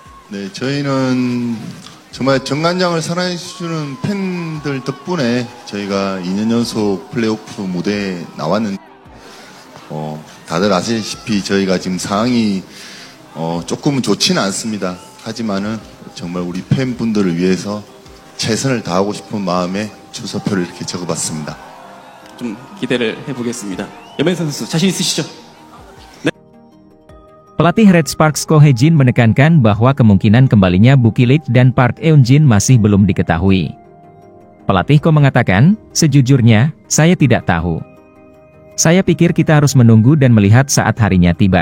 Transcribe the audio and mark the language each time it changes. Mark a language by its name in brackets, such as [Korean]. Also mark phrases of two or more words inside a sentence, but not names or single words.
[Korean] 네, 저희는 정말 정관장을 사랑해주는 팬들 덕분에 저희가 2년 연속 플레이오프 무대에 나왔는데, 다들 아시다시피 저희가 지금 상황이 조금은 좋지는 않습니다. 하지만은 정말 우리 팬분들을 위해서 최선을 다하고 싶은 마음에 주소표를 이렇게 적어봤습니다. 좀 기대를 해보겠습니다. 염혜선 선수 자신 있으시죠? [Indonesian] Pelatih Red Sparks Ko Hee-jin menekankan bahwa kemungkinan kembalinya Bookie Lee dan Park Eun-jin masih belum diketahui. Pelatih Ko mengatakan, sejujurnya, saya tidak tahu. Saya pikir kita harus menunggu dan melihat saat harinya tiba.